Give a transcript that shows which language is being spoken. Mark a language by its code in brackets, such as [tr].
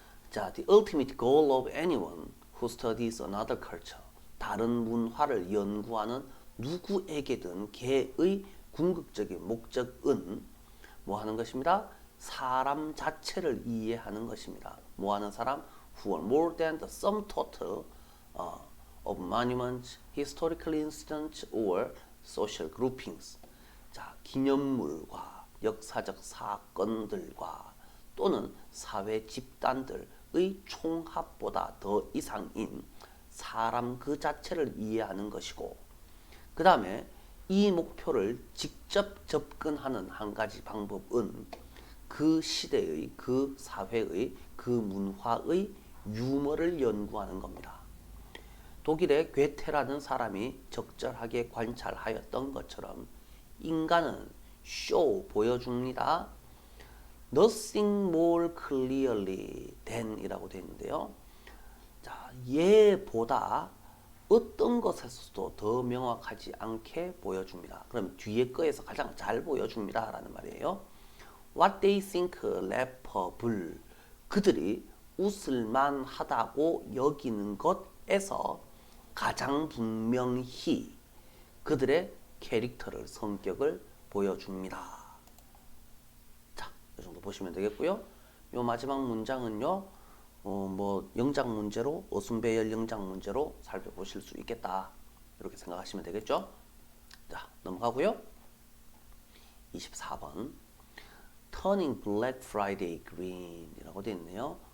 [ko] 자, [en] the ultimate goal of anyone who studies another culture, [ko] 다른 문화를 연구하는 누구에게든 걔의 궁극적인 목적은 뭐 하는 것입니다? 사람 자체를 이해하는 것입니다. 뭐 하는 사람? [en] Who are more than the sum total of monuments, historical incidents, or social groupings. [ko] 자, 기념물과 역사적 사건들과 또는 사회 집단들의 총합보다 더 이상인 사람 그 자체를 이해하는 것이고, 그 다음에 이 목표를 직접 접근하는 한 가지 방법은 그 시대의, 그 사회의, 그 문화의 유머를 연구하는 겁니다. 독일의 괴테라는 사람이 적절하게 관찰하였던 것처럼 인간은 쇼 보여줍니다. [en] Nothing more clearly than [ko] 이라고 되어 있는데요. 자, 얘보다 어떤 것에서도 더 명확하지 않게 보여줍니다. 그럼 뒤에 거에서 가장 잘 보여줍니다 라는 말이에요. [en] What they think laughable, [ko] 그들이 웃을만 하다고 여기는 것에서 가장 분명히 그들의 캐릭터를, 성격을 보여줍니다. 자, 이 정도 보시면 되겠고요. 요 마지막 문장은요, 뭐 영작 문제로, 어순배열 영작 문제로 살펴보실 수 있겠다. 이렇게 생각하시면 되겠죠? 자, 넘어가고요. 24번. [en] Turning Black Friday Green이라고 [ko] 되어 있네요.